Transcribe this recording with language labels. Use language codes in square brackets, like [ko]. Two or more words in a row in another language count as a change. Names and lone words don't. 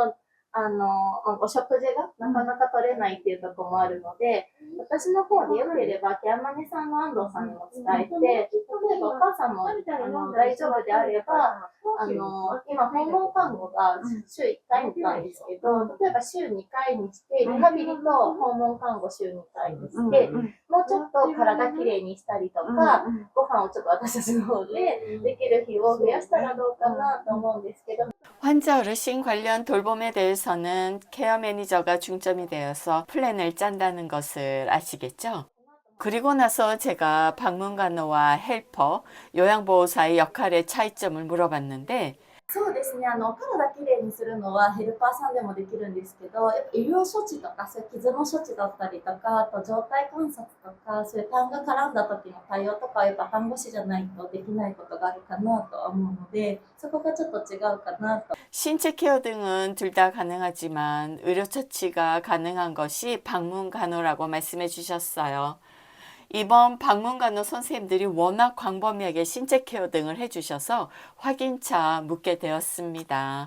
[ja] と、お食事がなかなか取れないっていうところもあるので、私の方でよければ、ケアマネさんの安藤さんにも伝えて、例えばお母さんも大丈夫であれば、今、訪問看護が週1回みたいですけど、例えば週2回にして、リハビリと訪問看護週2回にして、もうちょっと体きれいにしたりとか、ご飯をちょっと私たちの方でできる日を増やしたらどうかなと思うんですけど、 [ko] 환자 어르신 관련 돌봄에 대해서는 케어 매니저가 중점이 되어서 플랜을 짠다는 것을 아시겠죠? 그리고 나서 제가 방문간호와 헬퍼, 요양보호사의 역할의 차이점을 물어봤는데 [ja] そうですね、体きれいにするのはヘルパーさんでもできるんですけど、やっぱ医療処置とか、そういう傷の処置だったりとか、あと状態観察とか、そういう痰が絡んだ時の対応とかはやっぱ看護師じゃないとできないことがあるかなとは思うので、そこがちょっと違うかなと。 [ko] 신체 케어 등은 둘 다 가능하지만 의료 처치가 가능한 것이 방문간호라고 말씀해 주셨어요. 이번 방문간호 선생님들이 워낙 광범위하게 신체 케어 등을 해주셔서 확인차 묻게 되었습니다.